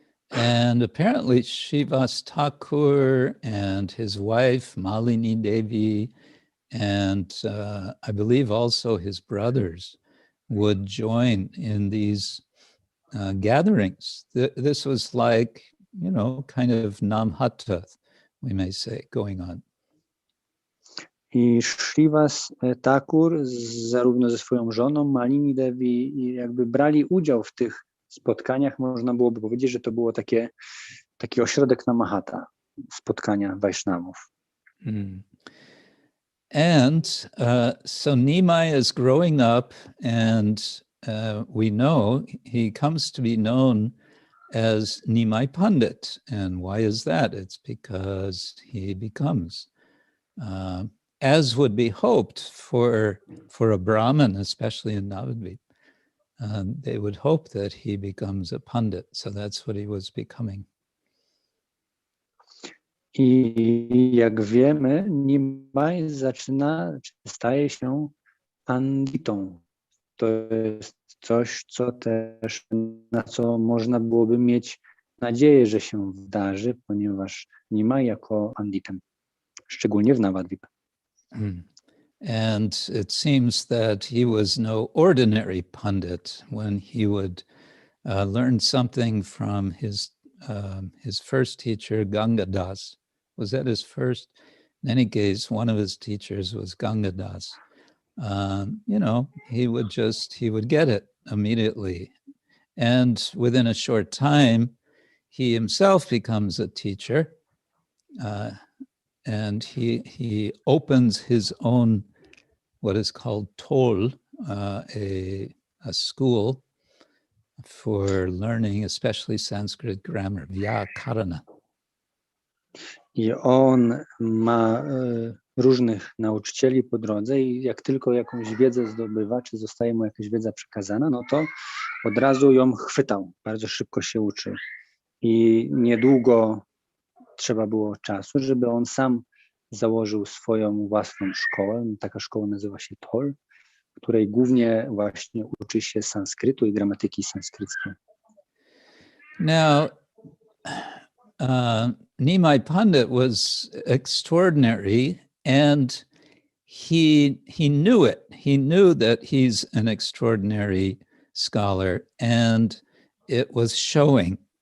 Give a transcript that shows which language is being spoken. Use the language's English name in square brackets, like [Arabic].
[English] And apparently Srivas Thakur and his wife Malini Devi and I believe also his brothers would join in these gatherings. This was like, kind of namhata, we may say, going on. [Polish] I Srivas Thakur zarówno ze swoją żoną Malini Devi jakby brali udział w tych spotkaniach, można byłoby powiedzieć, że to było taki ośrodek namahata, spotkania Vaishnavów. [English] And so Nimai is growing up and we know he comes to be known as Nimai Pandit. And why is that? It's because he becomes, as would be hoped for a Brahmin, especially in Navadvip. They would hope that he becomes a Pandit. So that's what he was becoming. [Polish] I jak wiemy, Nimai staje się panditą, to jest coś, co też, na co można byłoby mieć nadzieję, że się wydarzy, ponieważ Nimai jako panditem, szczególnie w Navadvipa. [English] And it seems that he was no ordinary pundit when he would learn something from his first teacher, Gangadas. Was that his first? In any case, one of his teachers was Gangadas. You know, he would get it immediately. And within a short time, he himself becomes a teacher. And he opens his own, what is called tol, a school for learning, especially Sanskrit grammar, Vyakarana. [Polish] I on ma różnych nauczycieli po drodze i jak tylko jakąś wiedzę zdobywa, czy zostaje mu jakaś wiedza przekazana, no to od razu ją chwytał, bardzo szybko się uczy. I niedługo trzeba było czasu, żeby on sam założył swoją własną szkołę. Taka szkoła nazywa się Tol, w której głównie właśnie uczy się sanskrytu i gramatyki sanskryckiej. [English] Now, Nimai Pandit was extraordinary, and he knew it. He knew that he's an extraordinary scholar, and it was showing.